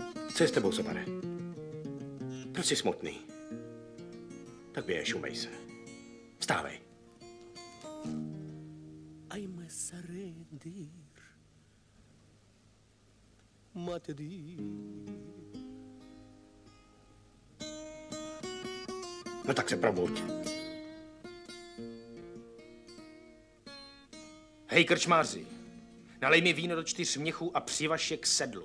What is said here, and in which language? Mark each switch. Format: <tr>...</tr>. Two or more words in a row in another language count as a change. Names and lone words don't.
<cs>Co je s tebou, Zobare? Proč jsi smutný? Tak běž, umej se. Vstávej.</cs> <en>I'm a surrender.</en> <cs>Matadi. No tak se probuď. Hej, krčmáři, nalej mi víno do 4 měchů a přivaž je k sedlu.</cs>